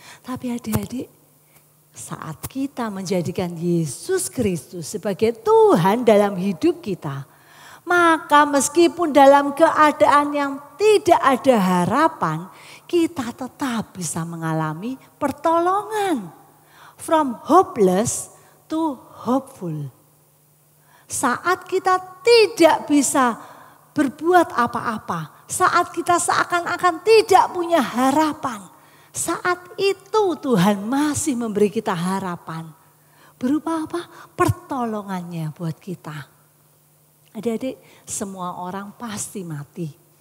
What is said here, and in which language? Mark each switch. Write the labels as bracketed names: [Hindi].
[Indonesian] Tapi adik-adik, saat kita menjadikan Yesus Kristus sebagai Tuhan dalam hidup kita, maka meskipun dalam keadaan yang tidak ada harapan, kita tetap bisa mengalami pertolongan. [English] From hopeless to hopeful. [Indonesian] Saat kita tidak bisa berbuat apa-apa, saat kita seakan-akan tidak punya harapan, saat itu Tuhan masih memberi kita harapan. Berupa apa? Pertolongannya buat kita. Adik-adik, semua orang pasti mati.